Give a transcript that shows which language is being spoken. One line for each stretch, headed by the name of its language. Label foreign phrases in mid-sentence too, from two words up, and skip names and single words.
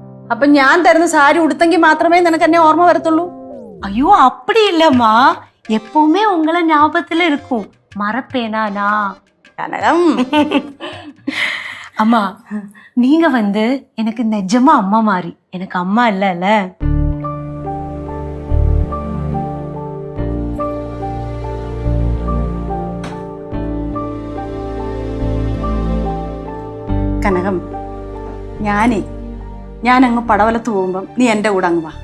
Malayalam: അപ്പൊ ഞാൻ തരുന്ന സാരി ഉടുത്തെങ്കിൽ മാത്രമേ നിനക്ക് എന്നെ ഓർമ്മ വരത്തുള്ളൂ?
Tamil: ஐயோ அப்படி இல்லம்மா, எப்பவுமே உங்களை ஞாபகத்துல இருக்கும். மறப்பேனா நான்?
Malayalam: കനകം,
Tamil: அம்மா நீங்க எனக்கு நிஜமா அம்மா மாதிரி. எனக்கு அம்மா இல்ல.
Malayalam: കനകം, ഞാൻ അങ്ങ് പടവലത്ത് പോകുമ്പം നീ എൻ്റെ കൂടെ അങ്ങ് വാ.